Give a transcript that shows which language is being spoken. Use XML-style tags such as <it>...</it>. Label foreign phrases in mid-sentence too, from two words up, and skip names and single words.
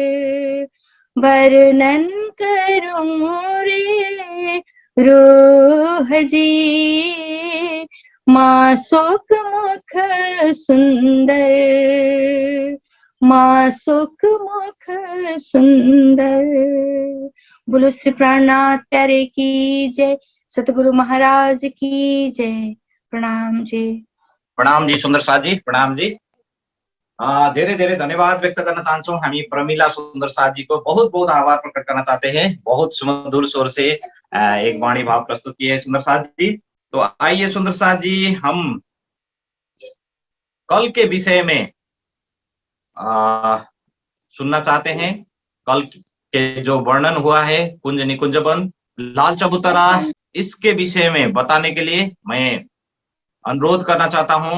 <hi>वर्णन करूं रे रूह जी मासूक मुख सुंदर मासूक मुख सुंदर। बोलो श्री प्राणनाथ प्यारे की जय, सतगुरु महाराज की जय। प्रणाम जी सुन्दर साथ जी, प्रणाम जी।</hi> <ne>धेरै धेरै धन्यवाद व्यक्त गर्न चाहन्छौँ हामी</ne> <hi>प्रमिला सुन्दर साथ जी को बहुत बहुत आभार प्रकट करना चाहते हैं। बहुत सुमधुर स्वर से एक वाणी भाव प्रस्तुत किए सुंदर साथ जी। तो आइए सुंदर साथ जी, हम कल के विषय में सुनना चाहते हैं। कल के जो वर्णन हुआ है कुंज निकुंज वन लाल चबूतरा, इसके विषय में बताने के लिए मैं अनुरोध करना चाहता हूँ।</hi>